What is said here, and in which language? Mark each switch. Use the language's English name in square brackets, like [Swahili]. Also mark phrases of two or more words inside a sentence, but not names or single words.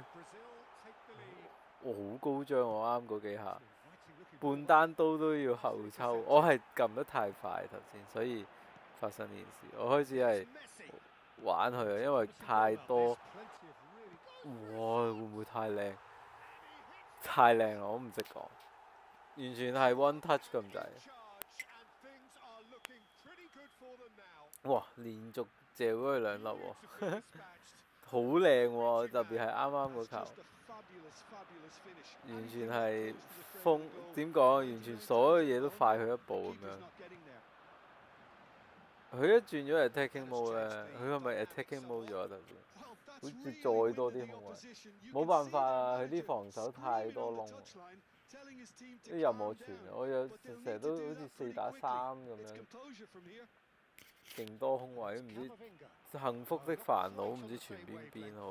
[Cantonese] 我好高張，我啱嗰幾下，半單刀都要後抽，我係撳得太快頭先，所以發生呢件事。我開始係玩佢啊，因為太多，哇會唔會太靚？太靚啦，我唔識講，完全係 [English] one touch [Cantonese] 咁滯。哇！連續借咗佢兩粒喎，好靚喎，特別係啱啱嗰球。完全係點講？完全所有嘢都快佢一步咁樣。佢一轉咗 [English] attacking mode [Cantonese] 呢，佢係咪 [English] attacking mode [Cantonese] 咗啊？頭先好似再多啲空位，冇辦法啊！佢啲防守太多窿，啲任我傳，我有成日都好似4打3咁樣，勁多空位，唔知幸福的煩惱，唔知傳邊好。